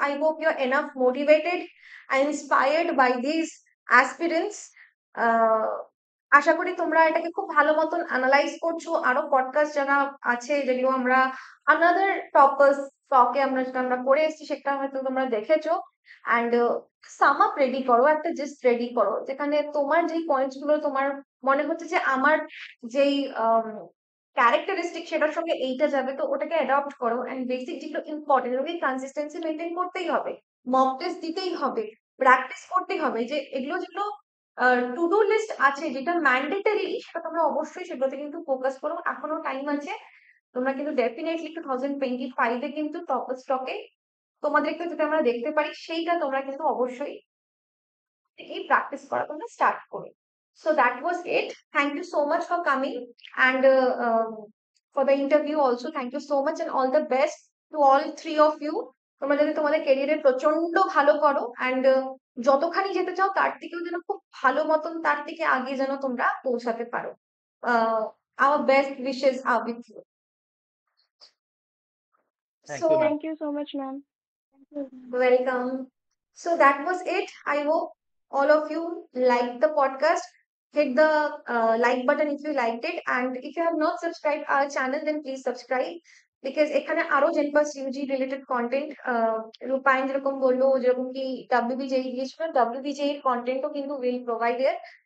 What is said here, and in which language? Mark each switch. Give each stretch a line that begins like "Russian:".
English: I hope you're enough motivated and inspired by these aspirants.
Bangla: Uh, আশা করি তোমরা এটাকে খুব ভালো মতন অ্যানালাইজ করছো। আরো পডকাস্ট যারা আছে যেগুলো আমরা আনাদার টপার্স টকে আমরা যেটা আমরা করে এসেছি সেটা হয়তো তোমরা দেখেছো। অ্যান্ড সাম আপ রেডি করো, একটা জিস্ট রেডি করো যেখানে তোমার যেই পয়েন্টস গুলো তোমার মনে হচ্ছে যে আমার যেই ক্যারেক্টারিস্টিক সেটার সঙ্গে এইটা যাবে, তো ওটাকে অ্যাডপ্ট করো। অ্যান্ড বেসিক যেগুলো ইম্পর্টেন্ট, ওকে কনসিস্টেন্সি মেনটেন করতেই হবে, মক টেস্ট দিতেই হবে, প্র্যাকটিস করতেই হবে। যে এগুলো যেগুলো টু ডু লিস্ট আছে যেটা ম্যান্ডেটারি, সেটা তোমরা অবশ্যই সেগুলোতে কিন্তু ফোকাস করো, এখনো টাইম আছে। তোমরা কিন্তু ডেফিনেটলি 2025-এ কিন্তু টপ স্টকে তোমাদেরকে যদি আমরা দেখতে পারি, সেইটা তোমরা কিন্তু অবশ্যই এই প্র্যাকটিস করা তোমরা স্টার্ট করো।
English: So that was it. Thank you so much for coming and for the interview also. Thank you so much and all the best to all three of you.
Bangla: তোমরা যদি তোমাদের ক্যারিয়ারে প্রচন্ড ভালো করো and যতখানি যেতে চাও তার থেকেও যেন খুব ভালো মতন তার থেকে আগে যেন তোমরা পৌঁছাতে পারো।
English: Our best wishes are with you. Thank So you ma'am. Thank you so much ma'am. welcome. So that was it. I hope all of you liked the podcast. Hit the like button if you liked it, and if you have not subscribed our channel, then please subscribe because
Bangla: এখানে আরো জেনপাস Yuji related content, রূপায়ণ যেরকম বললো যেরকম কি WBJE গিয়েছিল, WBJE এর কন্টেন্টও কিন্তু
English: Will provide there.